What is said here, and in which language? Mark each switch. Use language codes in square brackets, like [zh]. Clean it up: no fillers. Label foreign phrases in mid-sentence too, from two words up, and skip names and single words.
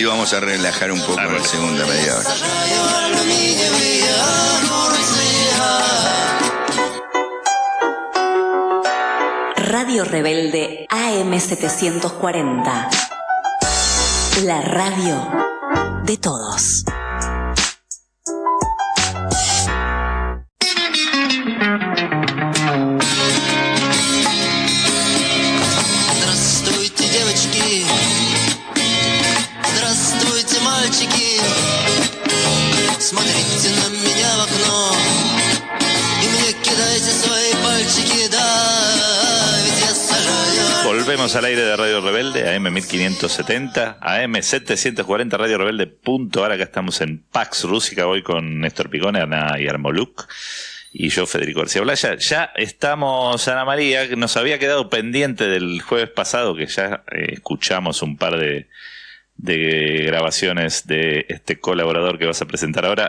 [es] Y vamos a relajar un poco en la segunda media hora. Radio Rebelde AM740. La radio de todos. [ru] Здравствуйте, девочки, здравствуйте, мальчики. Смотрите на меня в окно и мне кидайте свои пальчики, да, ведь я сажаю. [es] Volvemos al aire de Radio Rebelde, AM 1570, AM 740, Radio Rebelde.ar. Acá estamos en Pax Rusica, hoy con Néstor Picone, Ana Yarmoluk y yo, Federico García Blaya. Ya estamos, Ana María, que nos había quedado pendiente del jueves pasado, que ya escuchamos un par de grabaciones de este colaborador que vas a presentar ahora.